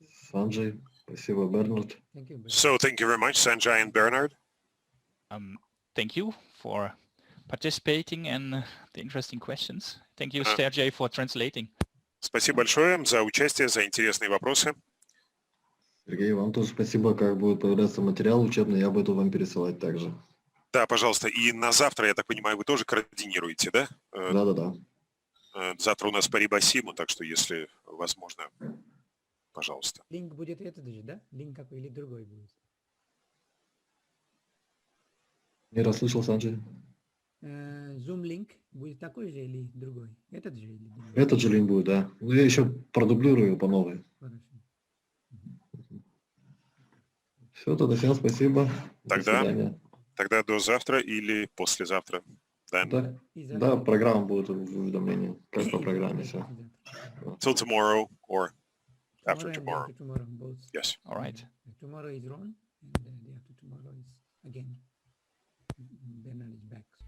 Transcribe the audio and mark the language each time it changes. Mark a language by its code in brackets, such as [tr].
[ru] Санджей, спасибо, Бернард. [en] So thank you very much, Sanjay and Bernard. Thank you for participating and the interesting questions. Thank you, Ага. Sergey, for translating. [ru] Спасибо большое за участие, за интересные вопросы. Сергей, вам тоже спасибо. Как будет появляться материал учебный, я буду вам пересылать также. Да, пожалуйста. И на завтра, я так понимаю, вы тоже координируете, да? Да. Завтра у нас по Рибасиму, так что, если возможно, пожалуйста. Линк будет этот же, да? Линк какой или другой будет? Не расслышал, Санджей. Zoom линк будет такой же или другой? Этот же или другой? Этот же линк будет, да. Ну, я еще продублирую по новой. Хорошо. Все, тогда всем спасибо. До свидания. Тогда до завтра или послезавтра. Да? Да, программа будет в уведомлении. Как по программе все. [en] Till tomorrow or after Tomorrow and after tomorrow, both. Yes. All right. Tomorrow is Ron, and the after tomorrow is again Bernard is back.